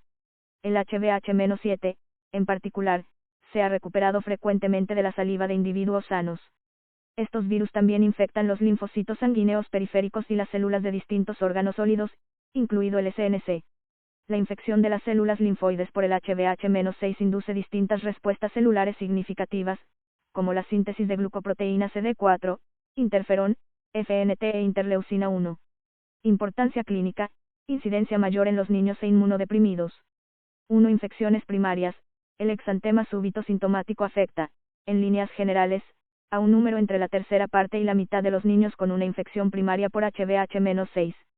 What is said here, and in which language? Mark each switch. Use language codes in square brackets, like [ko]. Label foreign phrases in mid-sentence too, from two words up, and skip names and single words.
[es] El HBH-7, en particular, se ha recuperado frecuentemente de la saliva de individuos sanos. Estos virus también infectan los linfocitos sanguíneos periféricos y las células de distintos órganos sólidos, incluido el SNC. La infección de las células linfoides por el HBH-6 induce distintas respuestas celulares significativas, como la síntesis de glucoproteína CD4, interferón, FNT e interleucina 1. Importancia clínica, incidencia mayor en los niños e inmunodeprimidos. 1. Infecciones primarias. El exantema súbito sintomático afecta, en líneas generales, a un número entre la tercera parte y la mitad de los niños con una infección primaria por HBH-6.